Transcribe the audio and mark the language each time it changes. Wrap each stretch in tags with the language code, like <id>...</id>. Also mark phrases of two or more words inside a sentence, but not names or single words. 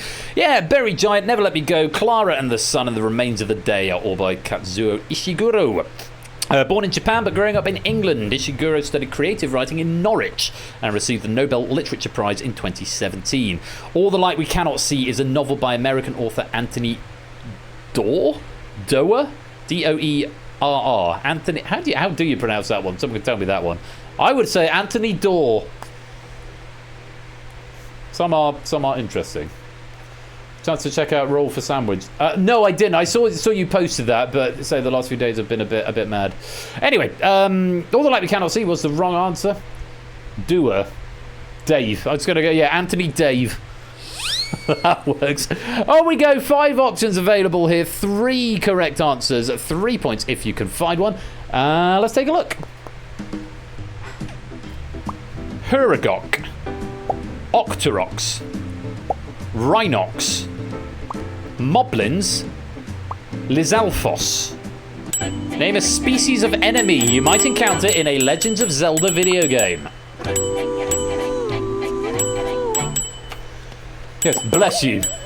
<en>Yeah, Buried Giant, Never Let Me Go, Clara and the Sun, and The Remains of the Day are all by Kazuo Ishiguro. Born in Japan but growing up in England, Ishiguro studied creative writing in Norwich and received the Nobel Literature Prize in 2017. All the Light We Cannot See is a novel by American author Anthony Doerr? D-O-E-R-R. Anthony, how do you pronounce that one? Someone can tell me that one. I would say Anthony Doerr. Some are interesting. Chance to check out Roll for Sandwich. No, I didn't. I saw you posted that, but say the last few days have been a bit mad. Anyway, All the Light We Cannot See was the wrong answer. Doer. Dave. I was going to go, yeah, Anthony Dave. That works. On we go. 5 options available here. 3 correct answers. 3 points if you can find one. Let's take a look. Huragok. Octorox. Rhinox. Moblins. Lizalfos. Name a species of enemy you might encounter in a Legends of Zelda video game. Yes, bless you.</en>